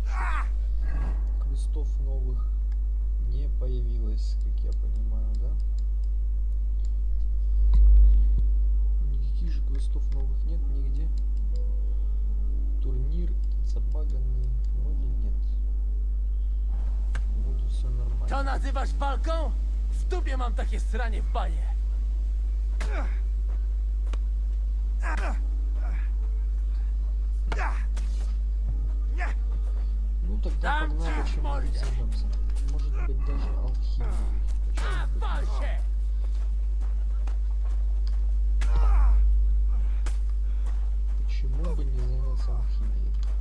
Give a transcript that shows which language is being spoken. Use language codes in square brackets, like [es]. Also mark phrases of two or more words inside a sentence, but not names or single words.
[ru] Квестов новых не появилось, как я понимаю, да? Никаких же квестов новых нет нигде. Турнир забаганный вроде нет. Вроде все нормально. [pl] To nazywasz walką? W dupie mam takie sranie w banie. [ru] Ну тогда погнали, чем мы займемся. Может быть даже алхимией. Почему бы [pl] Wal [ru] нет? [pl] się! [ru] Почему бы не заняться алхимией?